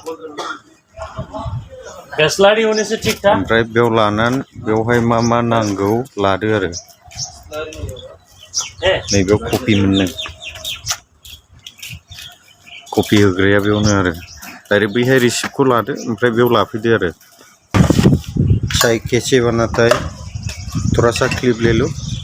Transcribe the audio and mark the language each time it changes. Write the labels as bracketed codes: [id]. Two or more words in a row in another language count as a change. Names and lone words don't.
[brx] ओमफ्राय बेयाव लानानै बेवहाय मा नांगौ लादो आरो नैबेयाव कफि मोनो कफि होग्राया बेयावनो आरो डाइरेक्ट बैहाय रिसिप्टखौ लादो ओमफ्राय बेयाव लाफैदो आरो [hi] चाय कैसे बनाता है थोड़ा सा क्लिप ले लो